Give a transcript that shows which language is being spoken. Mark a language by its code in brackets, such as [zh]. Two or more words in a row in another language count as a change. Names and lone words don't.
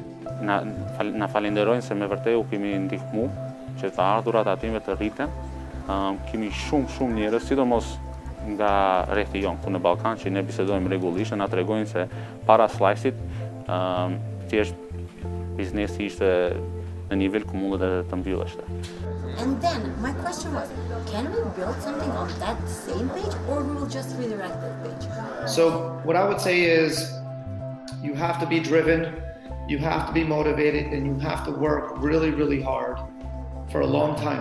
[sq] Na falenderojnë se me vërtet u kemi ndihmu që të ardhurat atime të rriten. Kemi shumë njerëz, sidomos nga rrethti jon këtu në Ballkan, që ne bisedojmë rregullisht, na tregojnë se para Slice-it thjesht biznesi ishte në nivel ku mundet edhe të mbylleshte. [en] And then my question was, can we build something on that same page or we will just redirect that page? So what I would say is you have to be driven, you have to be motivated, and you have to work really hard for a long time.